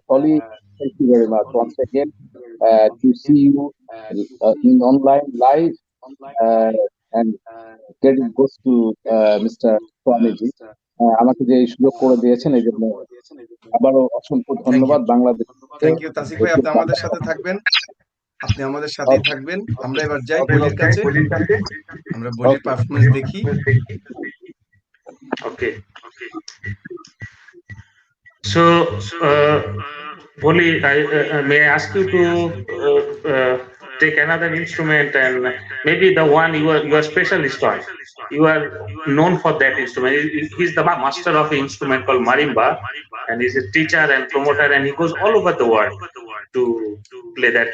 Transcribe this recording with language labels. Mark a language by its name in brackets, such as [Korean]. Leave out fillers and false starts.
[English] Volley, thank you very much once again. To see you in online live, and credit goes to Mr. Swamiji. [Bangla] আমাকে যে এই সুযোগ করে দিয়েছেন এই জন্য আবারও অসংখ্য ধন্যবাদ। বাংলাদেশ থ্যাংক ইউ তাসিক ভাই, আপনি আমাদের সাথে থাকবেন, আপনি আমাদের সাথেই থাকবেন। আমরা এবার যাই বলির কাছে, আমরা বলির পারফরমেন্স দেখি। [English] Okay. So, Volley, may I ask you to take another instrument, and maybe the one you are specialist on. You are known for that instrument. He's the master of an instrument called marimba, and he's a teacher and promoter, and he goes all over the world to play that.